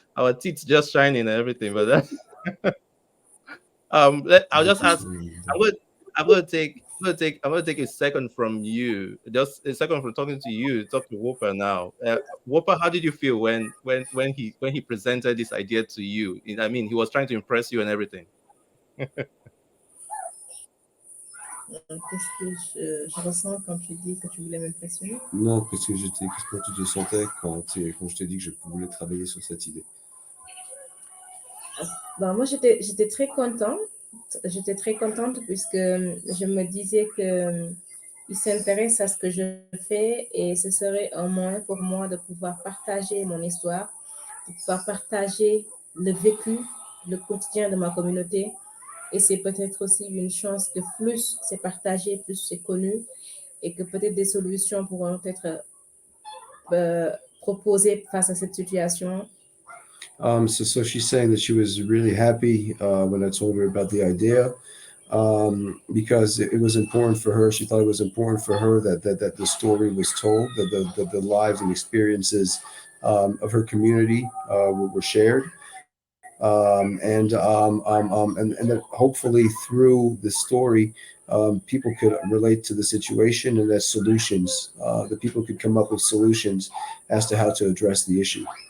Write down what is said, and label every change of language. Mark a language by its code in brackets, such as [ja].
[en] Our teeth just shining and everything. But I'll just ask. I'm going. I'm going to take a second from you. Just a second from talking to you. Talk to Whopper now. Whopper, how did you feel when he presented this idea to you? I mean, he was trying to impress you and everything. [fr] Qu'est-ce que je ressens quand tu dis que tu voulais m'impressionner? Non, comment tu te sentais quand je t'ai dit que je voulais travailler sur cette idée? Ben, moi, j'étais très contente. J'étais très contente puisque je me disais que il s'intéresse à ce que je fais et ce serait un moyen pour moi de pouvoir partager mon histoire, de pouvoir partager le vécu, le quotidien de ma communauté. Et c'est peut-être aussi une chance que plus c'est partagé, plus c'est connu et que peut-être des solutions pourront être proposées face à cette situation. [en] So she's saying that she was really happy when I told her about the idea, because it was important for her. She thought it was important for her that the story was told, that the lives and experiences of her community were shared, and that hopefully through the story, people could relate to the situation, and that solutions, that people could come up with solutions as to how to address the issue.